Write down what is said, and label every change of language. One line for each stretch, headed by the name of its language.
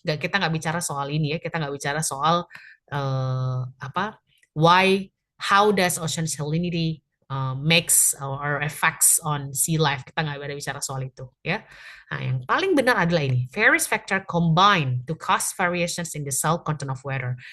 Indonesian: Kita nggak bicara soal ini ya. Kita nggak bicara soal apa?
English: Why? How does ocean salinity makes or affects on sea life?
Indonesian: Kita nggak ada bicara soal itu ya. Nah, yang paling benar adalah ini.
English: Various factor combine to cause variations in the salt content of water.